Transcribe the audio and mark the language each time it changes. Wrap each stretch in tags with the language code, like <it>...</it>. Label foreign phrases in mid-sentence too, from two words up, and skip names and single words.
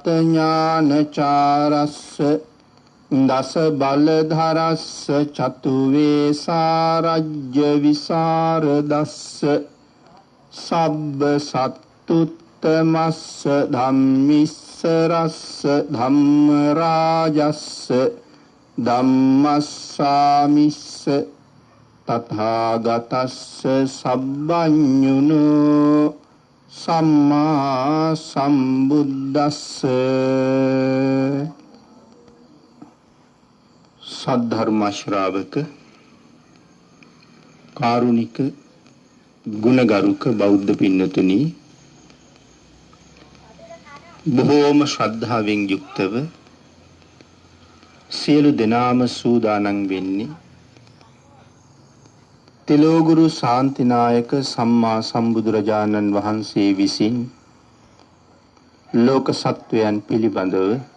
<pi>ඥානචාරස්ස දස බලධරස්ස චතු වේසාරජ්‍ය විසරදස්ස සබ්බ සත්තුත්තමස්ස ධම්මිස්සරස්ස ධම්ම රාජස්ස ධම්මස්සාමිස්ස තථාගතස්ස සබ්බඤුනෝ සම්මා සම්බුද්දස්ස.</pi> <si>සද්ධර්ම ශ්‍රාවක කාරුණික ගුණගරුක බෞද්ධ පින්නතුනි, බොහෝම ශ්‍රද්ධාවෙන් යුක්තව සියලු දෙනාම සූදානම් වෙන්නේ තිලෝගුරු ශාන්තිනායක සම්මා සම්බුදුරජාණන් වහන්සේ විසින් ලෝක සත්වයන් පිළිබඳව</si>